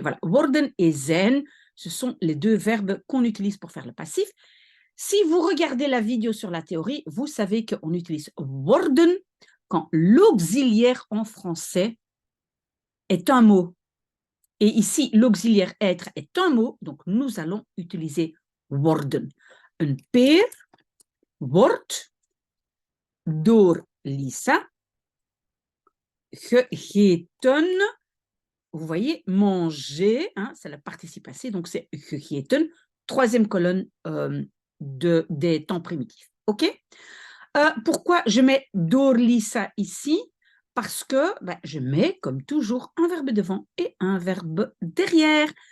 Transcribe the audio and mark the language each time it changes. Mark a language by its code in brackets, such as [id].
[fr] Voilà, worden et zijn, ce sont les deux verbes qu'on utilise pour faire le passif. Si vous regardez la vidéo sur la théorie, vous savez qu'on utilise worden quand l'auxiliaire en français est un mot. Et ici, l'auxiliaire être est un mot, donc nous allons utiliser worden. [nl] Een peer wordt door Lisa gegeten. [fr] Vous voyez, manger, hein, c'est la participation passée, donc c'est gegeten, troisième colonne des temps primitifs. OK? Pourquoi je mets [nl] door Lisa [fr] ici? Parce que je mets, comme toujours, un verbe devant et un verbe derrière.